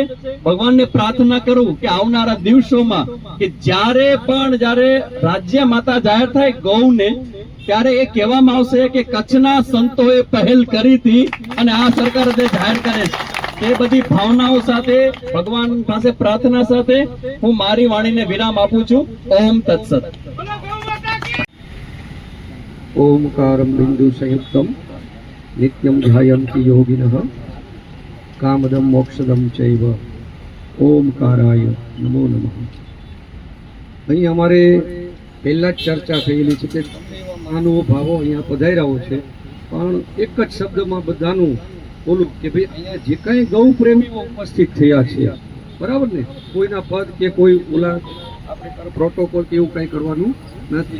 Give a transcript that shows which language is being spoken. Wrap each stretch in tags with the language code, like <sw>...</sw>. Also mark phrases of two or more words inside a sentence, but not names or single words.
<gu>ભગવાનને પ્રાર્થના કરું કે આવનારા દિવસોમાં કે જ્યારે રાજ્ય માતા જાહેર થાય ગૌને, ત્યારે એ કહેવામાં આવશે કે કચ્છના સંતોએ પહેલ કરી હતી અને આ સરકાર તે જાહેર કરે છે. તે બધી ભાવનાઓ સાથે ભગવાન પાસે પ્રાર્થના સાથે હું મારી વાણીને વિરામ આપું છું.</gu> <sa>ओम तत्सत. ओमकारं बिंदु संयुक्तं नित्यं ध्यायन्ति योगिनः कामदं मोक्षदं चैव ओमकाराय नमो नमः.</sa> <gu>અહીં અમારે પહેલા જ ચર્ચા થયેલી છે કે મહાનુભાવો અહીંયા પધાર્યા છે, પણ એક જ શબ્દમાં બધાનું બોલું કે ભાઈ અહીંયા જે કાંઈ ગૌ પ્રેમીઓ ઉપસ્થિત થયા છે, બરાબર ને, કોઈના પદ કે કોઈ ઓલા આપણે પ્રોટોકોલ કે એવું કંઈ કરવાનું નથી.</gu>